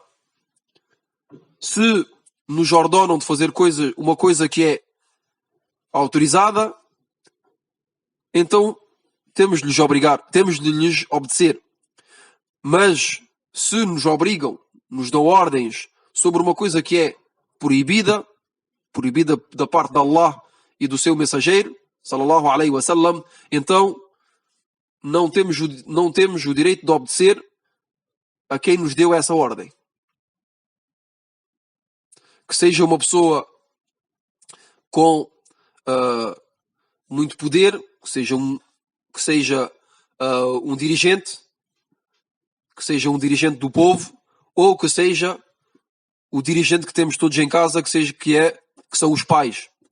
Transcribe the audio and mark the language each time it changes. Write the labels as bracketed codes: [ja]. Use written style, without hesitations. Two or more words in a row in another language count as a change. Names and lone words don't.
[pt] Se nos ordenam de fazer uma coisa que é autorizada, então temos de lhes obrigar, temos de lhes obedecer. Mas se nos obrigam, nos dão ordens sobre uma coisa que é proibida da parte de [ar] الله [pt] e do seu mensageiro, [ar] صلى الله عليه وسلم, [pt] então não temos o direito de obedecer a quem nos deu essa ordem. Que seja uma pessoa com muito poder, que seja um dirigente, que seja um dirigente do povo, ou que seja o dirigente que temos todos em casa, que são os pais.